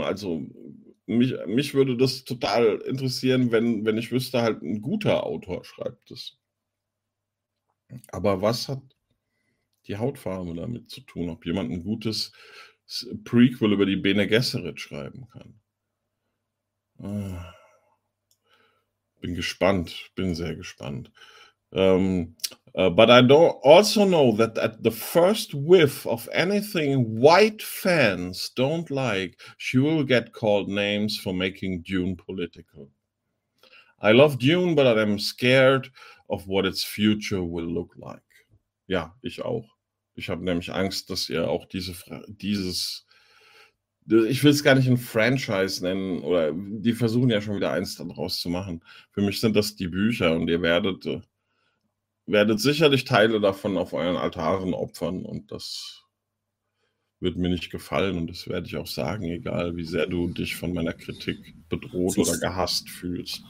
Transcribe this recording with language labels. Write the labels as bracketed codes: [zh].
[de] Also mich würde das total interessieren, wenn ich wüsste, halt ein guter Autor schreibt es. Aber was hat die Hautfarbe damit zu tun, ob jemand ein gutes Prequel über die Bene Gesserit schreiben kann? Bin gespannt, bin sehr gespannt. [en] But I do also know that at the first whiff of anything white fans don't like, she will get called names for making Dune political. I love Dune, but I'm scared of what its future will look like. [de] Ja, ich auch. Ich habe nämlich Angst, dass ihr auch ich will es gar nicht ein Franchise nennen, oder die versuchen ja schon wieder eins daraus zu machen. Für mich sind das die Bücher, und ihr werdet sicherlich Teile davon auf euren Altaren opfern, und das wird mir nicht gefallen, und das werde ich auch sagen, egal wie sehr du dich von meiner Kritik bedroht oder gehasst fühlst.